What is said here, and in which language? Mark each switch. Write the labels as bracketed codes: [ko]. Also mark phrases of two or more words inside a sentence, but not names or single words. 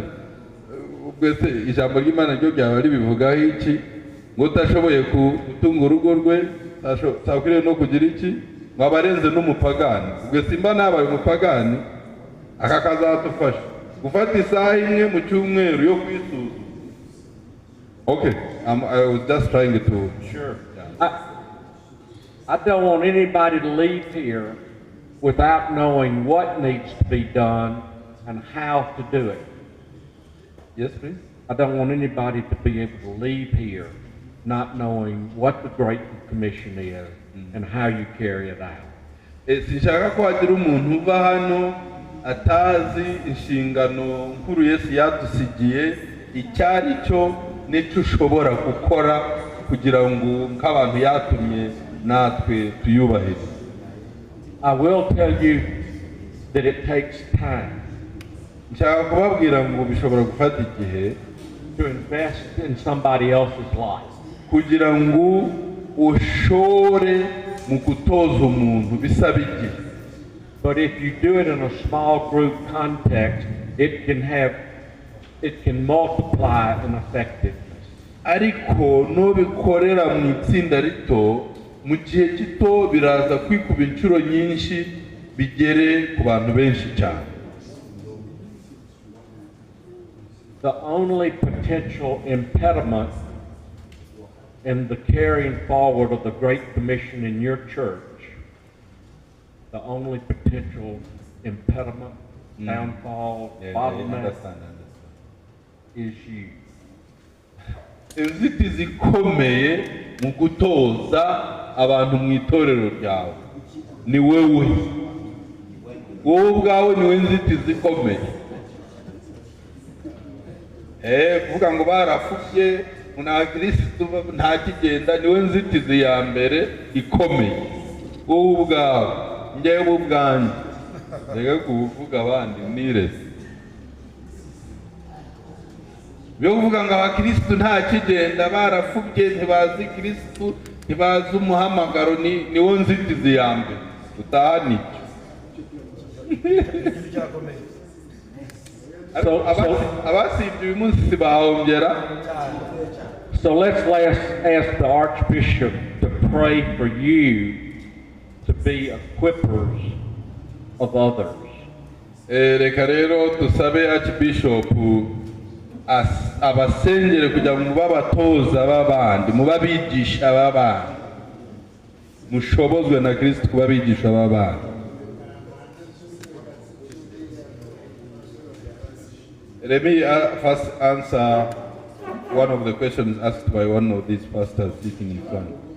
[rw] Ubwo se ijambo ry'Imana ryo byaba ribivugaho iki? Ngo utashoboye gutunga urugo rwe takwiriye no kugira iki? Mwabarenze n'umupagani. Ubwo simba nabaye umupagani akakazatufasha gufata isaha imwe mu cyumweru yo kwisuzuma. [en] Okay, I was just trying to. Sure. I don't want anybody to leave here without knowing what needs to be done and how to do it. Yes, please. I don't want anybody to be able to leave here not knowing what the Great Commission is and how you carry it out. [rw] Sinshaka ko hagira umuntu uva hano atazi inshingano nkuru Yesu yadusigiye icyari cyo n'icyo ushobora gukora kugira ngo nk'abantu yatumye natwe tuyubahirize. [en] I will tell you that it takes time. [rw] Nshaka kubabwira ngo bishobora gufata igihe [en] to invest in somebody else's life. [rw] Kugira ngo ushore mu gutoza umuntu bisaba igihe. [en] But if you do it in a small group context, it can multiply in effectiveness. [rw] Ariko nobikorera mu itsinda rito mu gihe gito biraza kwikuba inshuro nyinshi bigere ku bantu benshi cyane. [en] The only potential impediment in the carrying forward of the Great Commission in your church, the only potential impediment, downfall, bottleneck, is you. [rw] Inzitizi ikomeye mu gutoza abantu mu itorero ryawe ni wewe. Wowe ubwawe niwe nzitizi ikomeye. kuvuga ngo barafubye nta Kristo nta kigenda niwe nzitizi ya mbere ikomeye. Wowe ubwawe njyewe ubwanjye reka kuvuga abandi nirese byo kuvuga ngo abakristo nta kigenda barafubye ntibazi Kristo ntibazi umuhamagaro niwo nzitizi ya mbere utahani. [en] So let's ask the Archbishop to pray for you to be equippers of others. [rw] Reka rero tusabe Archbishop abasengere kugira ngo babatoza babandi mubabigisha babandi mushobozwe na Kristo kubabigisha babandi. [en] Let me first answer one of the questions asked by one of these pastors sitting in front.